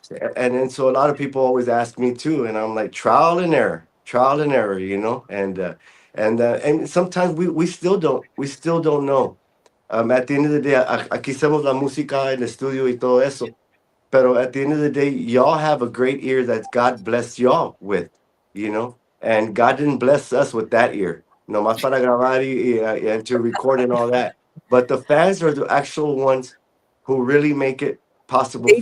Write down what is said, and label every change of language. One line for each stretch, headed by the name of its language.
English: Yes, and so a lot of people always ask me too, and I'm like trial and error, and sometimes we still don't know.
Spanish: At the end of the day, aquí hacemos la música en el estudio y todo eso.
English: But at the end of the day, y'all have a great ear that God blessed y'all with. And God didn't bless us with that ear. No más para grabar and to record and all that. But the fans are the actual ones who really make it possible They